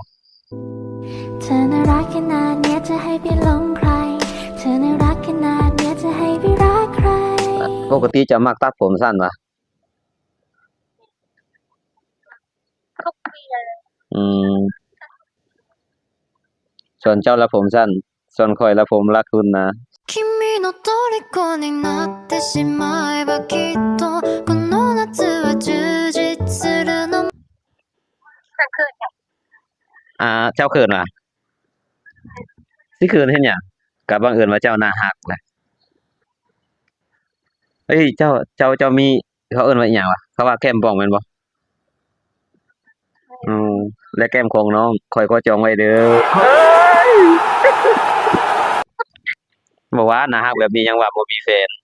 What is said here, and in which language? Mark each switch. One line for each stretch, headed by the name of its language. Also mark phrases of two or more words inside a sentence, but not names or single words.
Thai: เธอน่ารักขนาดเนี้ยจะให้ไปหลงใครเธอน่ารักขนาดเนี้ยจะให้ไปรักใคร
Northeastern Thai: ปกติจะมักตัดผมสั้นบ่
Thai: ทุกปีเลย
Northeastern Thai: อืมส่วนเจ้าละผมสั้นส่วนข้อยละผมรักคุณนะ
Japanese: 君の虜になってしまえばきっとこの夏は充実するの
Thai: ก็คือแบบ
Northeastern Thai: เจ้าเขินว่ะสิเขินเฮ็ดหยังก็บังเอิญว่าเจ้าน่ารักแหละเฮ้ยเจ้ามีเขาเอิ้นว่าอิหยังวะเขาว่าแก้มป่องแม่นบ่อืมและแก้มของน้องข้อยก็จองไว้เด้อบ่ว่าน่ารักแบบนี้ยังว่าบ่มีแฟน